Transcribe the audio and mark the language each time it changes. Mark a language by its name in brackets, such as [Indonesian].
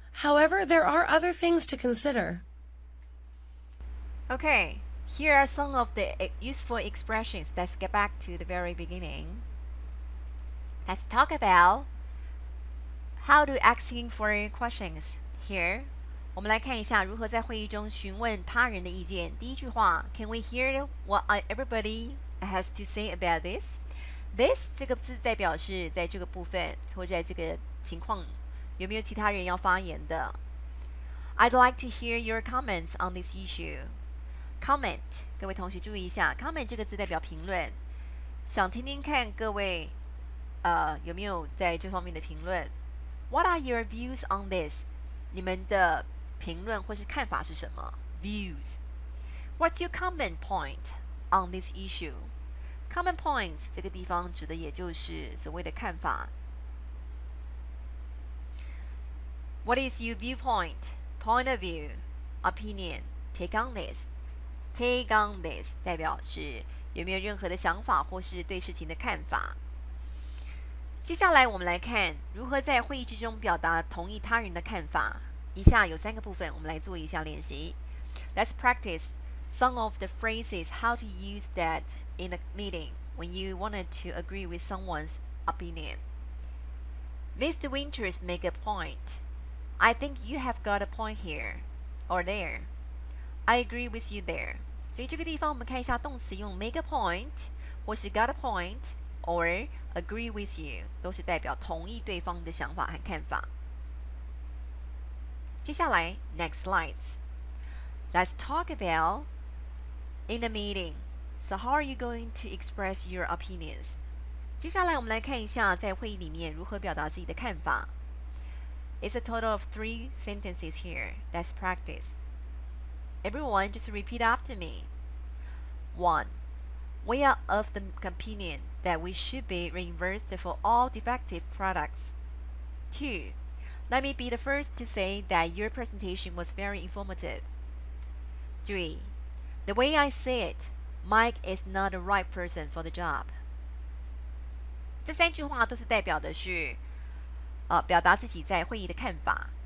[English] However, there are other things to consider. Okay, here are some of the useful expressions. Let's get back to the very beginning. Let's talk about how to asking for questions. [Chinese] Here, 我们来看一下如何在会议中询问他人的意见。第一句话 [English] ，Can we hear what everybody has to say about this? [Chinese] This 这个字代表是在这个部分或者在这个情况有没有其他人要发言的。 [English] I'd like to hear your comments on this issue. [Chinese] Comment， 各位同学注意一下 ，comment 这个字代表评论，想听听看各位有没有在这方面的评论 ？ [English] What are your views on this？ [Chinese] 你们的评论或是看法是什么 ？Views。 [English] What's your comment point on this issue？ [Chinese] Comment points 这个地方指的也就是所谓的看法。 [English] What is your viewpoint? Point of view, opinion, take on this. Take on this [Chinese] 代表是有没有任何的想法或是对事情的看法。接下来我们来看如何在会议之中表达同意他人的看法。以下有3个部分，我们来做一下练习。 [English] Let's practice some of the phrases how to use that in a meeting when you wanted to agree with someone's opinion. Mr. Winters make a point. I think you have got a point here or there. I agree with you there. [Chinese] 所以这个地方我们看一下动词用 [English] make a point [Chinese] 或是 [English] got a point or agree with you [Chinese] 都是代表同意对方的想法和看法。接下来 [English] next slides. Let's talk about in a meeting. So how are you going to express your opinions? [Chinese] 接下来我们来看一下在会议里面如何表达自己的看法。 [English] It's a total of 3 sentences here. Let's practice. Everyone just repeat after me. 1. We are of the opinion that we should be reimbursed for all defective products. 2. Let me be the first to say that your presentation was very informative. 3. The way I say it, Mike is not the right person for the job. [Chinese] 这3句话都是代表的是表达自己在会议的看法。